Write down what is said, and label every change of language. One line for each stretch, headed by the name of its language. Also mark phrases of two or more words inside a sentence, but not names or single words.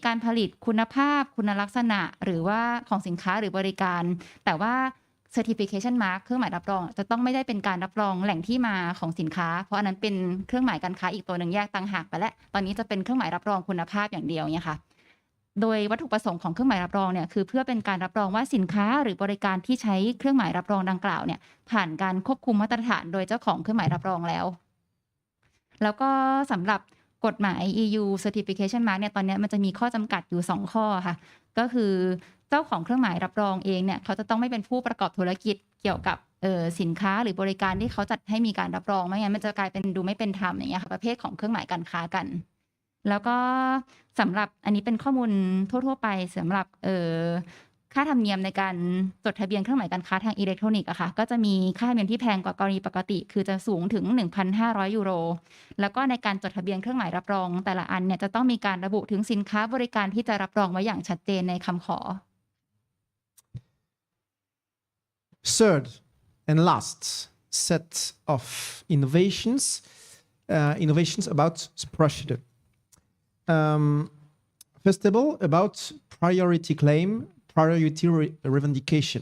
Thai: การผลิตคุณภาพคุณลักษณะหรือว่าของสินค้าหรือบริการแต่ว่า
English: certification mark
Thai: เครื่องหมายรับรองจะต้องไม่ได้เป็นการรับรองแหล่งที่มาของสินค้าเพราะอันนั้นเป็นเครื่องหมายการค้าอีกตัวหนึ่งแยกต่างหากไปแล้วตอนนี้จะเป็นเครื่องหมายรับรองคุณภาพอย่างเดียวเนี่ยค่ะโด ยวัตถุประสงค์ของเครื่องหมายรับรองเนี่ยคือเพื่อเป็นการรับรองว่าสินค้าหรือบริการที่ใช้เครื่องหมายรับรองดังกล่าวเนี่ยผ่านการควบคุมมาตรฐานโดยเจ้าของเครื่องหมายรับรองแล้วก็สำหรับ กฎหมาย
English: EU certification mark
Thai: เนี่ยตอนนี้มันจะมีข้อจำกัดอยู่2ข้อค่ะก็คือเจ้าของเครื่องหมายรับรองเองเนี่ยเขาจะต้องไม่เป็นผู้ประกอบธุรกิจเกี่ยวกับ สินค้าหรือบริการที่เขาจัดให้มีการรับรองไม่งั้นมันจะกลายเป็นดูไม่เป็นธรรมอย่างเงี้ยค่ะประเภทของเครื่องหมายการค้ากันแล้วก็สำหรับอันนี้เป็นข้อมูลทั่วๆไปสำหรับค่าธรรมเนียมในการจดทะเบียนเครื่องหมายการค้าทางอิเล็กทรอนิกส์อะค่ะก็จะมีค่าธรรมเนียมที่แพงกว่ากรณีปกติคือจะสูงถึง 1,500 ยูโรแล้วก็ในการจดทะเบียนเครื่องหมายรับรองแต่ละอันเนี่ยจะต้องมีการระบุถึงสินค้าบริการที่จะรับรองไว้อย่างชัดเจนในคำขอ
English: Third and last set of innovations about procedure. First of all, about priority claim, priority revendication.